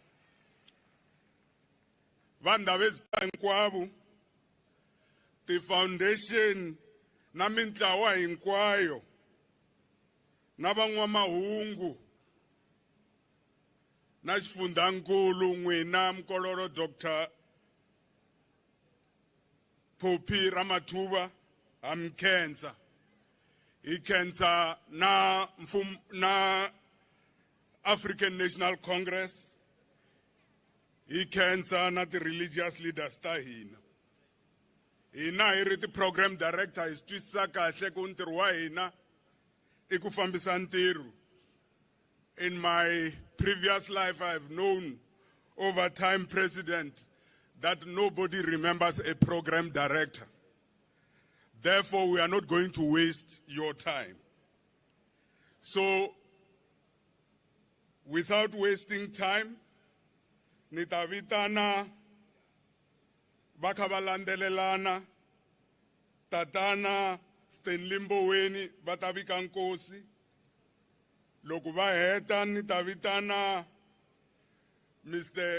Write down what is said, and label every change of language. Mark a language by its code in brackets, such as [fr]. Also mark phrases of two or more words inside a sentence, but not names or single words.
[ts] Vandhavezita hinkwavo ti foundation na mintlawa hinkwayo na van'wamahungu na xifundhankulu n'wina Mkololo Dr. Phophi Ramathuba ha mi khensa. Hi khensa na African National Congress, hi khensa na ti [en] religious leaders [ts] ta hina. Hina hi ri ti [en] program director [ts] hi twisisa kahle ku ntirho wa hina I ku fambisa ntirho. [en] In my previous life, I have known over time, President, that nobody remembers a program director. Therefore, we are not going to waste your time. So, without wasting time, [ts] nitavitana vakavalandelelana tatana Stanley Mboweni vatavika nkosi. Loko va heta nitavitana Mr.